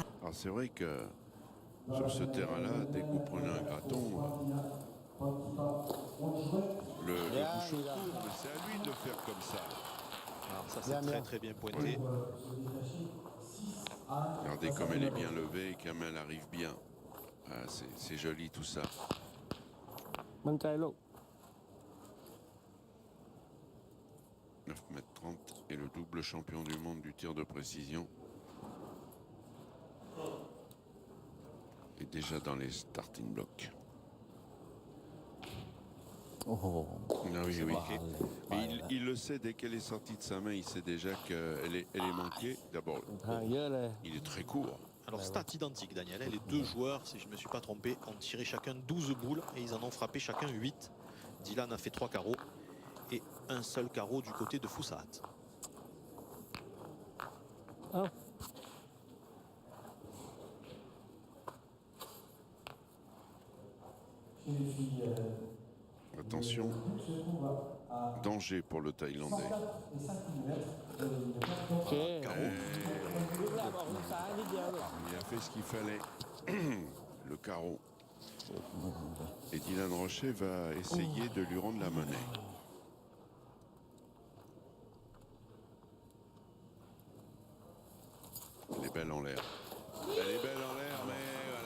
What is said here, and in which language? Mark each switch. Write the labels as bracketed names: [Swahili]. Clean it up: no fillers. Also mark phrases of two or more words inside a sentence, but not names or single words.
[French] Alors c'est vrai que sur ce terrain-là, dès que vous prenez un graton, le Bien, bouchon il a- tourne, mais c'est à lui de le faire comme ça. Alors ça, Bien, c'est bien. très bien pointé. Regardez comme elle est bien levée et comme elle arrive bien. Ah, c'est joli tout ça. [Thai] มั่นใจลูก [French] 9 mètres 30 et le double champion du monde du tir de précision est déjà dans les starting blocks. Oh, oh, oh. Ah oui, oui. pas- Mais il le sait, dès qu'elle est sortie de sa main, il sait déjà qu'elle elle est manquée. D'abord, [Thai] ห่างเยอะเลย [French] il est très court. Alors, stat identique, Daniel. Les deux joueurs, si je ne me suis pas trompé, ont tiré chacun 12 boules et ils en ont frappé chacun 8. Dylan a fait 3 carreaux et un seul carreau du côté de Foussahat. [Thai] เอ้า [French] Attention, danger pour le Thaïlandais. [Thai] โอเคลูกแรกออกลูกซ้ายนิดเดียวลูก [French] Il a fait ce qu'il fallait. Le carreau. Et Dylan Rocher va essayer de lui rendre la monnaie. Elle est belle en l'air. Elle est belle en l'air, mais voilà.